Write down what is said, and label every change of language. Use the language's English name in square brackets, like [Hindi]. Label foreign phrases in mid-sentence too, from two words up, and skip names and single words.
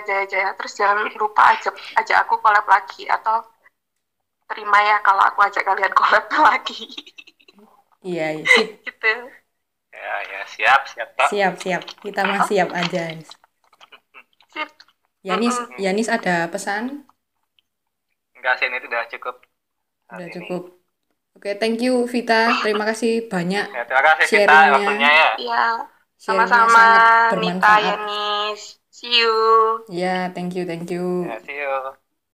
[Indonesian] Terus jangan lupa ajak aku collab lagi, atau terima ya kalau aku ajak kalian collab lagi. Iya, sip. Gitu. Ya, siap, Pak. Siap. Kita mah siap aja. Sip. Yanis ada pesan? Enggak sih, ini udah cukup. Udah cukup. Oke, [English] thank you Vita. [Indonesian] Terima kasih banyak. Ya, terima kasih Vita waktunya ya. Iya. Sama-sama Nita, Yanis. [English] See you. Ya, thank you. [Indonesian] Ya, [English] see you.